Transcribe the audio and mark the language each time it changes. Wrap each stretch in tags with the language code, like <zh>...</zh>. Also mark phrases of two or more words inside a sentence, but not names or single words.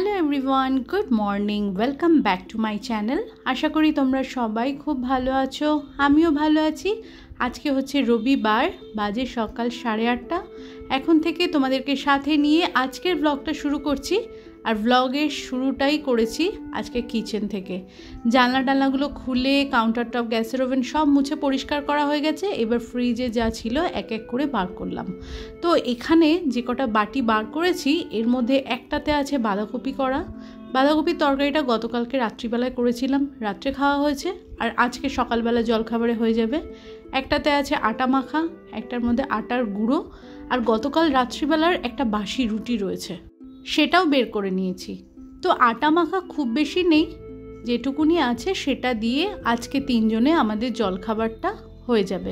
<en>Everyone, good morning, welcome back to my channel.</en> <bn>আশা করি তোমরা সবাই খুব ভালো আছো, আমিও ভালো আছি। আজকে হচ্ছে রবিবার, বাজে সকাল 8:30। এখন থেকে তোমাদেরকে সাথে নিয়ে আজকের ব্লগটা শুরু করছি। আর ব্লগের শুরুটাই করেছি আজকে কিচেন থেকে। জানলা টানলাগুলো খুলে</bn> <en>counter top</en> <bn>গ্যাসের ওভেন সব মুছে পরিষ্কার করা হয়ে গেছে। এবার ফ্রিজে যা ছিলো এক এক করে বার করলাম। তো এখানে যে কটা বাটি বার করেছি এর মধ্যে একটাতে আছে বাঁধাকপি করা। বাঁধাকপির তরকারিটা গতকালকে রাত্রিবেলায় করেছিলাম, রাত্রে खाওয়া হয়েছে। আর আজকে সকালবেলা জলখাবারে হয়ে যাবে। একটাতে আছে আটা মাখা, একটার মধ্যে আটার গুঁড়ো, আর গতকাল রাত্রিবেলার একটা বাসি রুটি রয়েছে, সেটাও বের করে নিয়েছি। তো আটা মাখা খুব বেশি নেই, যেটুকুনি আছে সেটা দিয়ে আজকে তিনজনে আমাদের জলখাবারটা হয়ে যাবে।</bn>